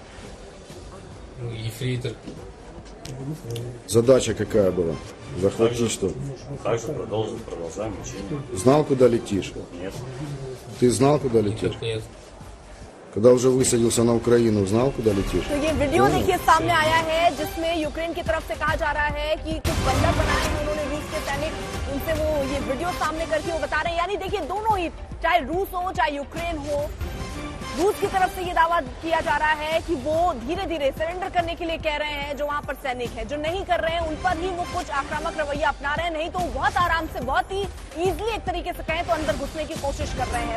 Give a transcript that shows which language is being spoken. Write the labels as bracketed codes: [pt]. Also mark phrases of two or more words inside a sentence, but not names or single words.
[ru] Ефрейтор. Задача какая была? Захватить что? Также продолжаем учение. Знал, куда летишь? Нет. Ты знал, куда летишь? Нет. Когда уже высадился на Украину, знал, куда летишь? [hi] तो ये वीडियो देखिए सामने आया है जिसमें यूक्रेन की तरफ से कहा जा रहा है कि कुछ बंधक बनाए हैं उन्होंने रूस के सैनिक, उनसे वो ये वीडियो सामने करके वो बता रहे हैं, यानी देखिए दोनों ही, चाहे रूस हो चाहे यूक्रेन हो, रूस की तरफ से ये दावा किया जा रहा है कि वो धीरे धीरे सरेंडर करने के लिए कह रहे हैं जो वहां पर सैनिक हैं, जो नहीं कर रहे हैं उन पर ही वो कुछ आक्रामक रवैया अपना रहे हैं, नहीं तो बहुत आराम से, बहुत ही इजीली एक तरीके से कहें तो अंदर घुसने की कोशिश कर रहे हैं।